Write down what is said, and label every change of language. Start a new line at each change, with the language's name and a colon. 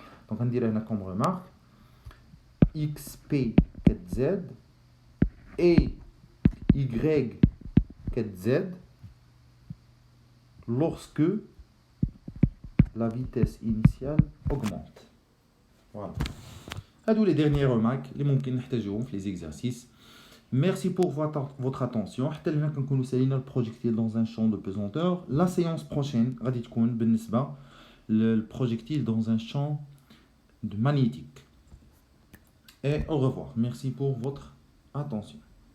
Arabic: دونك غندير هنا كوم ريمارك اكس بي كتزاد اي y كتزاد
French: lorsque la vitesse initiale augmente. Voilà.
Arabic: هادو
French: les derniers remarques
Arabic: اللي ممكن نحتاجوهم في
French: les exercices. Merci pour votre attention.
Arabic: حتى لهنا كنكونوا سالينا البروجيكتيل
French: dans un champ de pesanteur. La séance prochaine
Arabic: غادي تكون بالنسبة للبروجيكتيل
French: dans un champ de magnétique. Et au revoir. Merci pour votre attention.